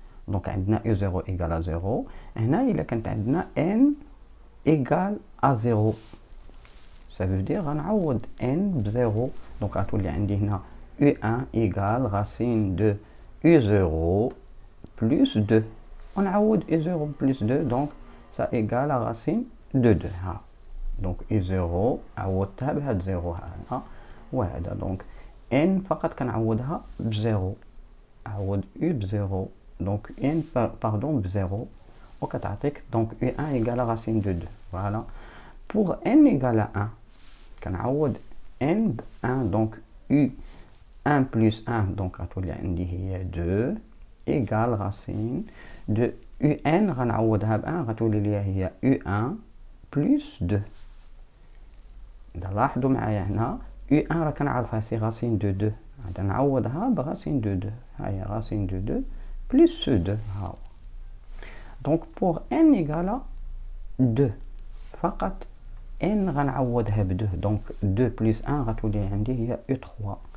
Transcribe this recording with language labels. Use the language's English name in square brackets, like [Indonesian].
[French] Donc on a u0 égale à 0, et là il a n égale à 0. Ça veut dire on a n de 0. Donc on a u1 égale racine de u0 plus 2. On a u0 plus 2, donc ça égale à racine de 2. [Arabic] Donc u0 عوضتها بهاد 0 هذا وهذا. donc n فقط كنعوضها ب 0. عوض u ب 0. [French] donc n pardon ب 0 [Arabic] وكتعطيك [French] donc u1 égale à racine de 2. Voilà. Pour n égale à 1 كنعوض n ب 1, donc u1 plus 1, donc [Arabic] غتولي عندي هي [French] 2 égale racine de un [Arabic] غنعوضها ب 1 غتولي ليا هي [French] u1 plus 2. [Arabic] لاحظوا معايا هنا u1 راه كنعرفها سي racine de 2, غادي نعوضها ب racine de 2. [French] ها هي racine de 2 plus 2. ها donc pour n égale à 2 فقط n [Arabic] غنعوضها ب 2, [French] donc 2 plus 1 [Arabic] غتولي عندي هي [French] u3.